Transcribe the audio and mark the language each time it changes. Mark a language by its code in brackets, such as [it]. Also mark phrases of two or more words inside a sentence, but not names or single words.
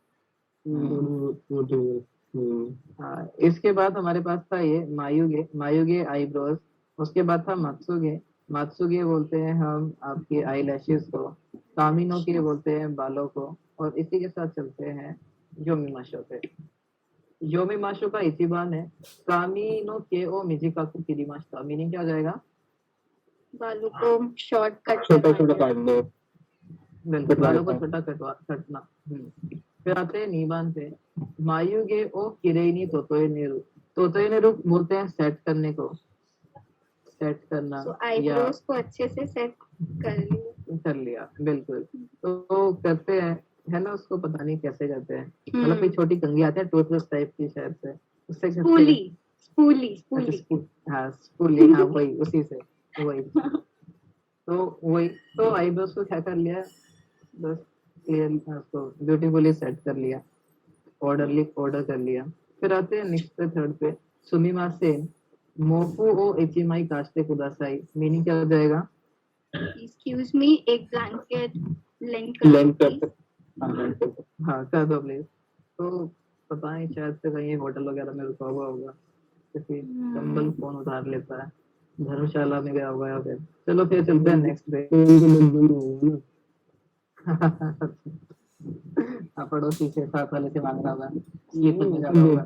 [hi] हाँ, इसके बाद हमारे पास था ये मायुगे। मायुगे आईब्रोज। उसके बाद था मात्सुगे। मात्सुगे बोलते हैं हम आपके [en] eye lashes [hi] को। [ja] 髪の毛 [hi] बोलते हैं बालों को। और इसी के साथ चलते हैं योमिमाशो पे। [ja] योमिमाशो का इचिबान है 髪の毛を短く切りました. [hi] मीनिंग क्या हो जाएगा, बालों को [en] short cut [hi] छोटा छोटा काट दो। बिल्कुल, बालों को छोटा कटना। फिर आते हैं नीबान पे। [ja] 眉毛をきれいに整える. 整える [hi] बोलते हैं सेट करने को, सेट करना, तो या आईब्रोज को अच्छे से सेट कर लिया। कर लिया, बिल्कुल। तो करते हैं, है ना, उसको पता नहीं कैसे करते हैं, मतलब कोई छोटी कंघी आती है टूथब्रश टाइप की शायद से, उससे करते स्पूली हैं। स्पूली अच्छा, स्पूली। हाँ स्पूली, हाँ वही, उसी से वही। तो वही, तो आईब्रोज को क्या कर लिया, बस क्लियर उसको [en] beautifully set [hi] कर लिया, ऑर्डर कर लिया। फिर आते हैं नेक्स्ट पे, थर्ड पे, [ja] すみません 毛布を一枚貸してください. [hi] मीनिंग क्या हो जाएगा, [en] excuse me, एक blanket lend कर लेंथ [hi] दो कर please। हाँ कर दो प्लीज। तो पता नहीं, शायद से कहीं होटल वगैरह में रुका हुआ होगा, किसी कंबल कौन उधार लेता है। धर्मशाला में गया होगा या फिर। चलो फिर चलते हैं नेक्स्ट पे। हाँ, पड़ोसी से साथ वाले से मांग रहा होगा, ये कुछ में ज्यादा होगा।